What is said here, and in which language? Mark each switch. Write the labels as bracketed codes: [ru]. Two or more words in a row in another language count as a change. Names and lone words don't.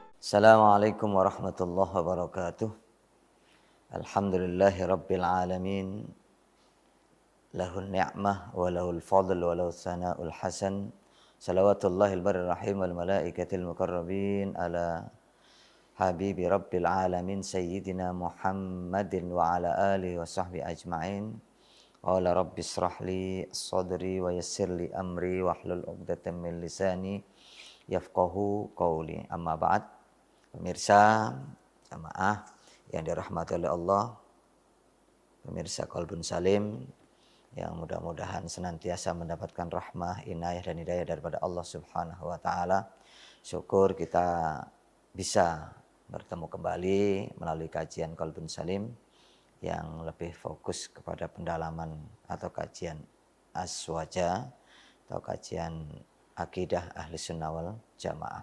[ar] السلام عليكم ورحمة الله وبركاته الحمد لله رب العالمين. له النعمة وله الفضل وله الثناء الحسن. صلوات الله البر الرحيم والملائكة المقربين على حبيب رب العالمين سيدنا محمد وعلى آله وصحبه أجمعين. قال رب اشرح لي صدري ويسر لي أمري واحلل عقدة من لساني يفقهوا قولي. أما بعد. [id] Pemirsa jamaah yang dirahmati oleh Allah, pemirsa Qalbun Salim yang mudah-mudahan senantiasa mendapatkan rahmah, inayah dan hidayah daripada Allah [ar] سبحانه وتعالى. [id] Syukur kita bisa bertemu kembali melalui kajian Qalbun Salim yang lebih fokus kepada pendalaman atau kajian aswaja atau kajian akidah [ar] أهل السنة والجماعة.